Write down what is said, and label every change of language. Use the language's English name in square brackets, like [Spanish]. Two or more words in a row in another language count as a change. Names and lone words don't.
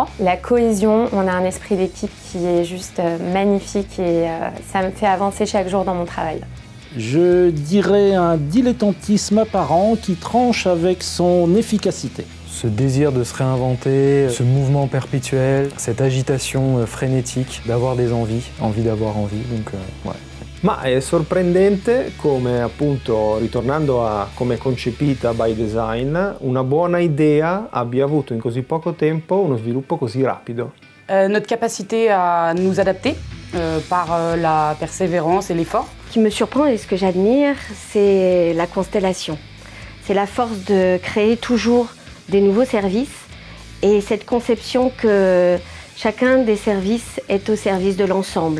[French] La cohésion, on a un esprit d'équipe qui est juste magnifique et ça me fait avancer chaque jour dans mon travail. Je dirais un dilettantisme apparent qui tranche avec son efficacité. Ce désir de se réinventer, ce mouvement perpétuel, cette agitation frénétique d'avoir des envie d'avoir envie, donc ouais. [Italian] Ma è sorprendente come appunto, ritornando a come è concepita [English] by design, [Italian] una buona idea abbia avuto in così poco tempo uno sviluppo così rapido. [French] Notre capacité à nous adapter par la persévérance et l'effort. Ce qui me surprend et ce que j'admire, c'est la constellation. C'est la force de créer toujours des nouveaux services et cette conception que chacun des services est au service de l'ensemble.